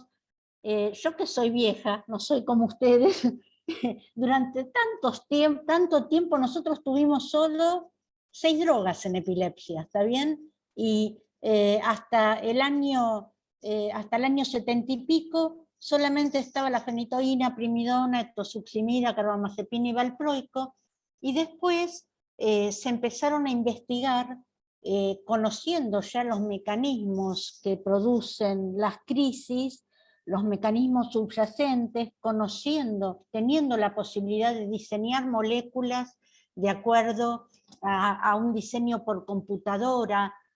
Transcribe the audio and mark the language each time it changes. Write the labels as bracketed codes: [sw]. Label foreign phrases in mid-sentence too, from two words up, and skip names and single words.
[es] Yo que soy vieja, no soy como ustedes, durante tanto tiempo nosotros tuvimos solo 6 drogas en epilepsia, ¿está bien? Y hasta el año 70 y pico solamente estaba la fenitoína, primidona, etosuximida, carbamazepina y valproico, y después se empezaron a investigar, conociendo ya los mecanismos que producen las crisis, los mecanismos subyacentes, teniendo la posibilidad de diseñar moléculas de acuerdo a un diseño por computadora,